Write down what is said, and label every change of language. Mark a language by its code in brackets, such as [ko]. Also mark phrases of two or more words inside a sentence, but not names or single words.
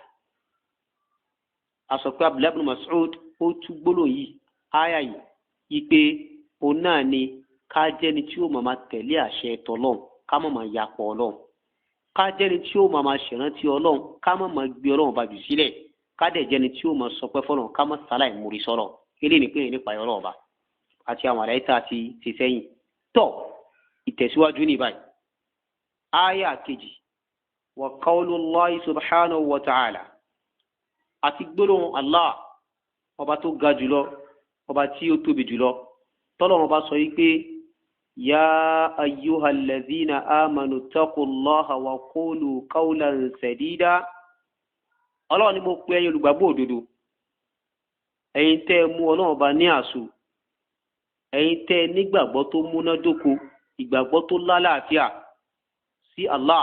[yo] Asọ̀pẹ́ Abdullahi ibn Mas'ud ó tú gbólóhùn yìí áyà yìí ipe òun náà ni ká jẹ́ni tí ó máa tẹ̀lé àṣẹ tọlọ́run ká má máa yapọ̀ Ọlọ́run, ká jẹ́ni tí ó máa ṣèrántí Ọlọ́run ká má máa gbé Ọlọ́run bá jù sílẹ̀, ká dẹ̀ jẹ́ni tí ó máa sọpẹ́ fọ́lọ́run ká má sáláì mórí sọ́lọ̀. Eléyìí ni pé nípa Ọlọ́run ọba àti àwọn àlàyé tá a ti sẹ́yìn. Tọ́ ìtẹ̀síwájú ní báyìí áyà kejì wa [ar] قول الله سبحانه وتعالى [yo] àti gbólóhùn Allah ọba tó ga jùlọ ọba tí ó tóbi jùlọ tọ́lọ́run bá sọ yìí pé [ar] يا أيها الذين آمنوا اتقوا الله وقولوا قولا سديدا. [yo] Ọlọ́run ni mo pe ẹ̀yin olùgbàgbọ́ òdodo, ẹ̀yin tẹ́ ẹ mú Ọlọ́run ọba ní àṣù, ẹ̀yin tẹ́ ẹ nígbàgbọ́ tó múnádóko, ìgbàgbọ́ tó lálàáfíà sí Allah.